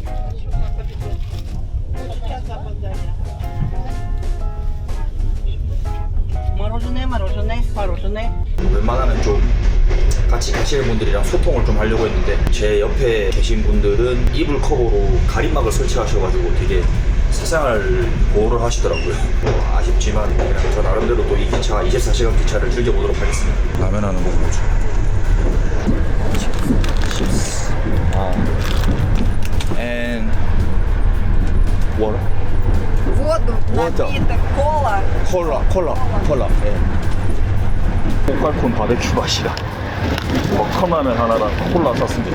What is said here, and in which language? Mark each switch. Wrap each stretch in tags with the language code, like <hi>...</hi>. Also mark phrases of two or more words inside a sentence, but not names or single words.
<ko>웬만하면 좀 같이 가시는 분들이랑 소통을 좀 하려고 했는데 제 옆에 계신 분들은 이불 커버로 가림막을 설치하셔가지고 되게 세상을 보호를 하시더라고요. 아쉽지만 그냥 저 나름대로 또 이 기차 24시간 기차를 즐겨보도록 하겠습니다. 라면 하는 거 뭐죠?</ko> <en>And water?</en> <ru>Воду, напиток, кола.</ru> <ko>콜라. 예. 볶알콘 바베큐 맛이다. 컵라면 하나랑 콜라 샀습니다.</ko>